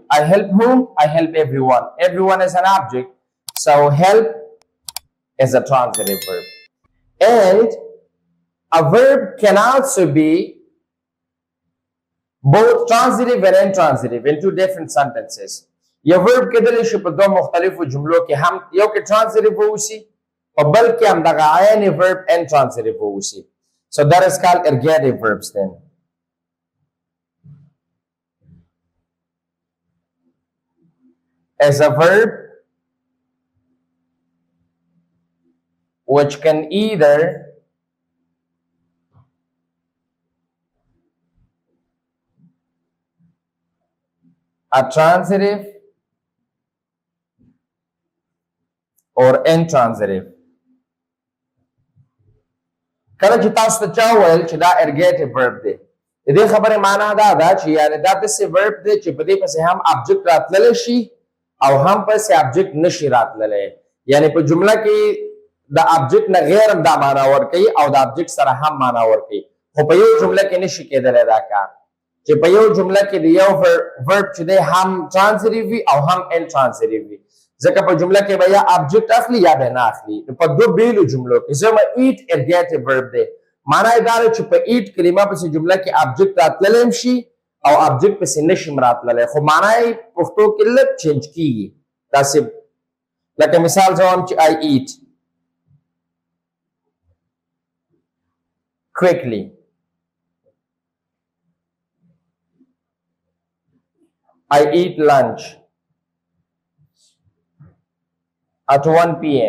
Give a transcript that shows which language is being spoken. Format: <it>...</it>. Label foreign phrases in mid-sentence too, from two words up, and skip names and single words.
<en>I help whom? I help everyone. Everyone is an object. So help is a transitive verb. And a verb can also be both transitive and intransitive in two different sentences.</en> <ps>या verb کېدلی شي په دوه مختلفو جملو کې هم یو کې transitive ووسي او بل کې هم دغه عین verb intransitive ووسي.</ps> <en>So that is called ergative verbs then. As a verb which can either a transitive or intransitive.</en> <ps>کله چې تاسو ته چا وویل چې دا</ps> <en>ergative verb</en> <ps>دی د دې خبرې معنا دا ده چې یعنې دا داسې verb دی چې په دې پسې هم object راتللی شي او هم پسې object نشي راتللی یعنې په جمله کې د object نه غیر هم دا معنا ورکوي او د object سره هم معنا ورکوي خو په یو جمله کې نشي کېدلی دا کار چې په یو جمله کې د یو verb چې دی هم transitive وي او هم intransitive وي ځکه په جمله کې به یا object اخلي یا به نه اخلي په دوه بیلو جملو کې زما eat</ps> <en>ergative verb</en> <ps>دی معنا یې دا ده چې په eat کلمه پسې جمله کې object راتللی هم شي او object پسې نشي راتللی خو معنا یې پښتو کې لږ چینج کېږي داسې لکه مثال زه وایم چې</ps> <en>I eat quickly I eat lunch at 1 p.m.</en>